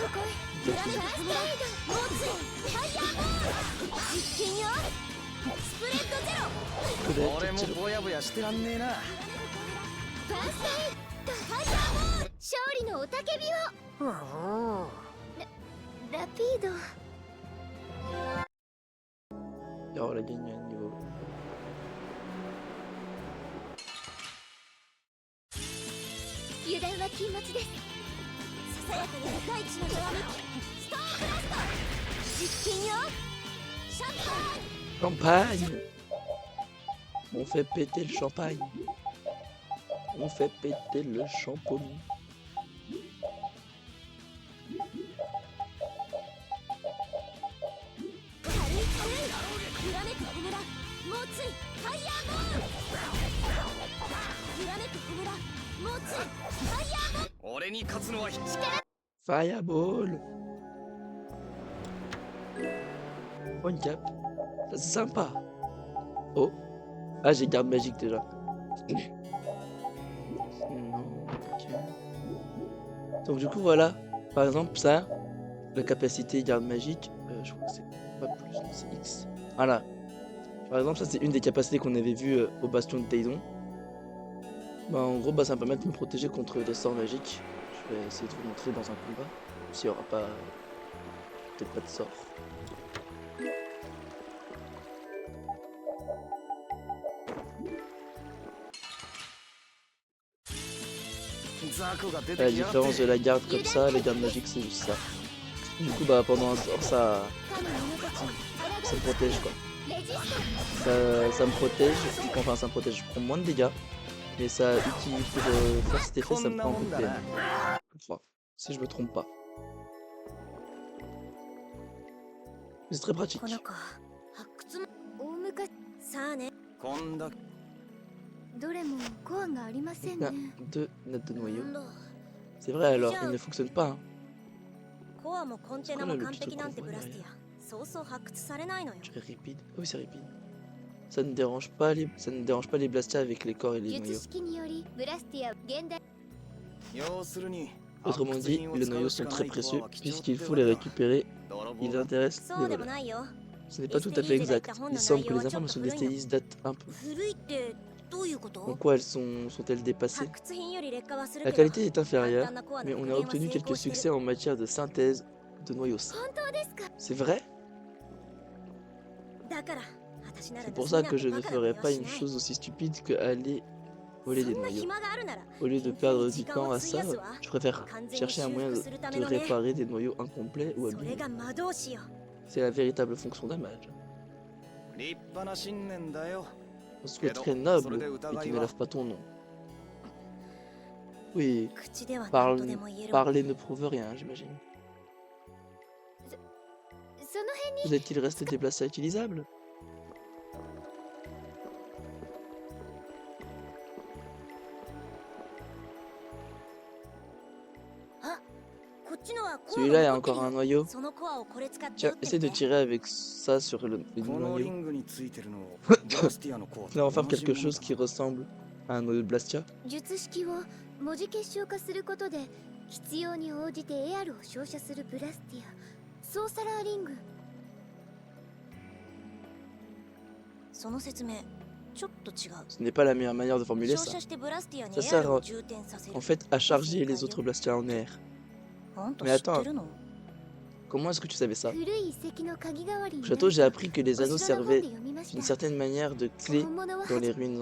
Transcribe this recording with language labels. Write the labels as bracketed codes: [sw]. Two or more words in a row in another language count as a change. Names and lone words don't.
[ja] ここへ。揺らめくホムラ。猛追ファイヤーボール。実験よ。スプレッドゼロ。 [fr] Peut-être [ja] 俺も [fr] que- [ja] ぼやぼやしてらんねえな。ファーストエイドファイヤーボール。勝利の雄たけびを。ラピード。 [fr] Oh, elle a gagné un niveau. [ja] 油断は禁物です。ささやかに大地のざわめき。ストーンブラスト。実験よ。シャンパン。 [fr] Champagne. On fait péter le champagne. On fait péter le champagne. [ja] 軽い軽い。揺らめくホムラ。猛追ファイヤーボール。揺らめくホムラ。猛追ファイヤーボール。俺に勝つのは力。 [fr] Fireball. Oh, une cape. Ça, c'est sympa. Oh. Ah, j'ai garde magique déjà. Non, ok. Donc du coup, voilà. Par exemple, ça, la capacité garde magique, je crois que c'est pas plus, non, c'est X. Voilà. Par exemple, ça, c'est une des capacités qu'on avait vues au bastion de Taidon. Bah, en gros, bah, ça va me permettre de me protéger contre des sorts magiques. Je vais essayer de vous montrer dans un combat. S'il n'y aura pas... peut-être pas de sort. [ja] ザクが出 [fr] À [ja] て [fr] la [ja] きやがって [fr] différence de la garde comme ça, les gardes magiques c'est juste ça. Du coup bah pendant un sort ça, [ja] 他の者たちに抗 [fr] ça me protège quoi. [ja] う。レジスト。 [fr] Ça me protège, enfin ça me protège, je prends moins de dégâts. Mais ça utilise pour faire cet effet, [ja] こ [fr] ça [ja] ん [fr] me [ja] な [fr] prend un [ja] も [fr] peu [ja] ん [fr] de [ja] だ [fr] PN. [ja] な。 [fr] Je crois, si je me trompe pas. Mais c'est très pratique. [ja] この子発掘も大昔さあねこんだどれもコアがありません [fr] Il y a [ja] ね [fr] deux notes de noyau. [ja] なんだ [fr] C'est vrai alors, il ne fonctionne pas. Hein. [ja] コアもコンテナも完璧なんてこれはルピとブラスティアそうそう発掘されないのよ [fr] Je dirais rapide. Ah oui, c'est rapide. Ça ne dérange pas les Blastia avec les corps et les [ja] 術 [fr] noyaux. [ja] 式によりブラスティア現代要するに [fr] Autrement dit, les noyaux sont très précieux puisqu'il faut les récupérer. Ils intéressent [ja] そう [fr] les [ja] でも [fr] voleurs. [ja] ないよ [fr] Ce n'est pas tout à fait exact. Il semble que les informations d'Estélis datent un peu. [ja] 古いってどういうこ [fr] En [ja] と [fr] quoi elles sont-elles dépassées? [ja] 発掘品より劣化はする [fr] La [ja] けど [fr] qualité est inférieure, [ja] 簡単なコアの [fr] mais on [ja] 復 [fr] a [ja] 元は [fr] obtenu [ja] 成 [fr] quelques [ja] 功してる [fr] succès en matière de synthèse de noyaux sains. [ja] 本当ですか [fr] C'est vrai? [ja] だから私なら [fr] C'est pour ça que je ne ferais pas une chose aussi stupide que aller voler des [ja] そんな [fr] noyaux. [ja] 暇があるなら [fr] Au lieu de perdre du temps à ça, je préfère chercher un moyen de réparer des noyaux incomplets ou [ja] それ [fr] abîmés. [ja] が魔導士よ [fr] C'est la véritable fonction d'un mage. [ja] 立派な信念だよ [fr] On se trouve très noble et qui ne lève pas ton nom. Oui, [ja] 口では何とでも言える [fr] parler ne prouve rien, j'imagine. [ja] その辺に [fr] Vous est-il resté des places utilisables? [ja] こっちのはコア [fr] Celui-là [ja] が [fr] a [ja] 残ってる [fr] encore [ja] よ [fr] un noyau. [ja] そのコアをこれ使って [fr] Tiens, [ja] 撃って [fr] essaie de [ja] みて [fr] tirer avec ça sur le [ja] このリ [fr] noyau. [ja] ングについてるのブラスティアのコア [fr] Là, on va faire quelque chose qui ressemble à un noyau de Blastia. [ja] 術式を文字結晶化することで必要に応じてエアルを照射するブラスティアソーサラーリングその説明ちょっと違う [fr] Ce n'est pas la meilleure manière de formuler [ja] 照 [fr] ça. [ja] 射してブラスティアに [fr] Ça [ja] エア [fr] sert [ja] ルを充填させる [fr] En fait, à charger les autres Blastia en air. [ja] あんた [fr] Mais [ja] 知って [fr] attends, [ja] るの [fr] comment est-ce que tu savais ça? [ja] 古い遺跡の鍵代わり [fr] Au [ja] に [fr] château, j'ai appris que les [ja] お [fr] anneaux [ja] 城の本で [fr] servaient [ja] 読みまし [fr] d'une [ja] た [fr] certaine manière de clé [ja] 本物は [fr] dans les ruines